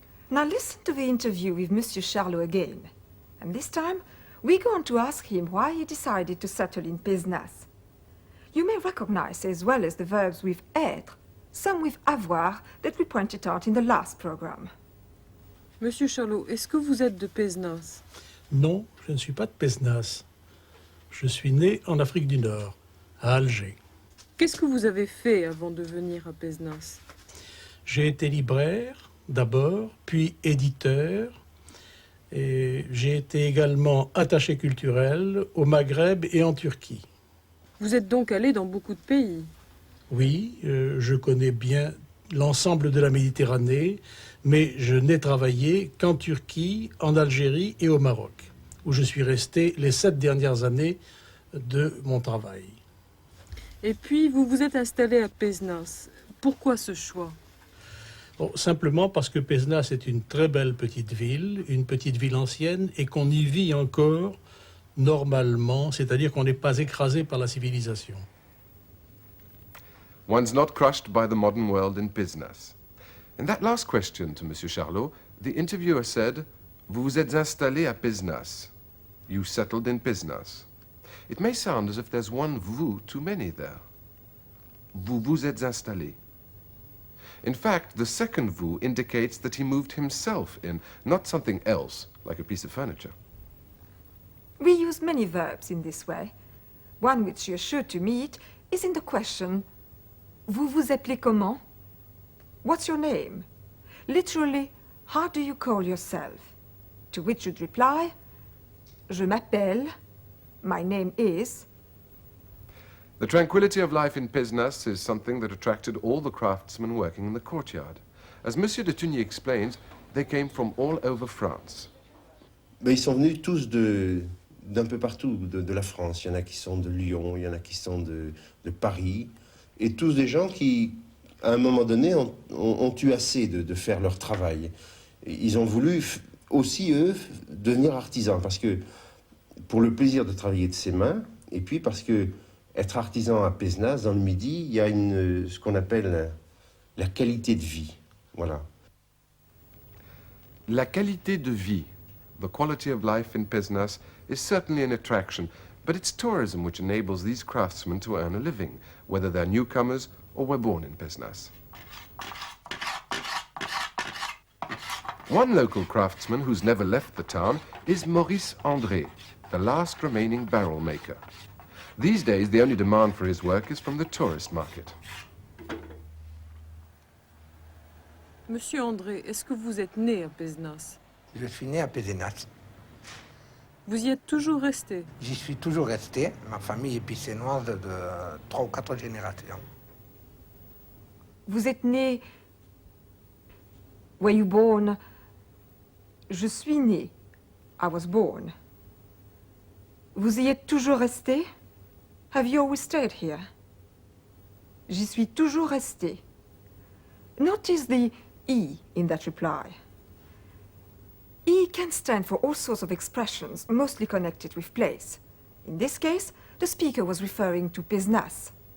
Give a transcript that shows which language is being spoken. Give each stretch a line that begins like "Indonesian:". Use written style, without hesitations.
English: Now listen to the interview with Monsieur Charlot again. And this time, we're going to ask him why he decided to settle in Pézenas. You may recognize, as well as the verbs with être, some with avoir that we pointed out in the last program.
French: Monsieur Charlot, est-ce que vous êtes de Pézenas? Non, je ne suis pas de Pézenas. Je suis né en Afrique du Nord, à Alger. Qu'est-ce que vous avez fait avant de venir à Pézenas? J'ai été libraire, d'abord, puis éditeur. Et j'ai été également attaché culturel au Maghreb et en Turquie. Vous êtes donc allé dans beaucoup de pays. Oui, je connais bien l'ensemble de la Méditerranée, mais je n'ai travaillé qu'en Turquie, en Algérie et au Maroc, où je suis resté les 7 dernières années de mon travail. Et puis, vous vous êtes installé à Pézenas. Pourquoi ce choix? Bon, simplement parce que Pézenas est une très belle petite ville ancienne, et qu'on y vit encore normalement, c'est-à-dire qu'on n'est pas écrasé par la civilisation.
English: One's not crushed by the modern world in Pézenas. In that last question to Monsieur Charlot, the interviewer said,
French: Vous vous êtes installé à Pézenas.
English: You settled in Pézenas. It may sound as if there's one vous too many there.
French: Vous vous êtes installé.
English: In fact, the second vous indicates that he moved himself in, not something else, like a piece of furniture. We use many verbs in this way. One which you're sure to meet is in the question,
French: Vous vous appelez comment?
English: What's your name? Literally, how do you call yourself? To which you'd reply,
French: Je m'appelle,
English: my name is. The tranquility of life in Pézenas is something that attracted all the craftsmen working in the courtyard. As Monsieur de Tugny explains, they came from all over France.
French: Mais ils sont venus tous d'un peu partout de la France. Il y en a qui sont de Lyon, il y en a qui sont de Paris. Et tous des gens qui, à un moment donné, ont eu assez de faire leur travail. Et ils ont voulu aussi, eux, devenir artisans. Parce que, pour le plaisir de travailler de ses mains, et puis parce que être artisan à Pézenas, dans le Midi, il y a ce qu'on appelle la qualité de vie. Voilà. La qualité de vie,
English: the quality of life in Pézenas, is certainly an attraction, but it's tourism which enables these craftsmen to earn a living, whether they're newcomers or were born in Pézenas. One local craftsman who's never left the town is Maurice André, the last remaining barrel maker. These days, the only demand for his work is from the tourist market.
French: Monsieur André, est-ce que vous êtes né à Pézenas? Je suis né à Pézenas. Vous y êtes toujours resté? J'y suis toujours resté. Ma famille est pissénoise de 3 ou 4 générations. Vous êtes né...
English: Were you born?
French: Je suis né.
English: I was born.
French: Vous y êtes toujours resté?
English: Have you always stayed here?
French: J'y suis toujours resté.
English: Notice the E in that reply. E can stand for all sorts of expressions, mostly connected with place. In this case, the speaker was referring to Pézenas.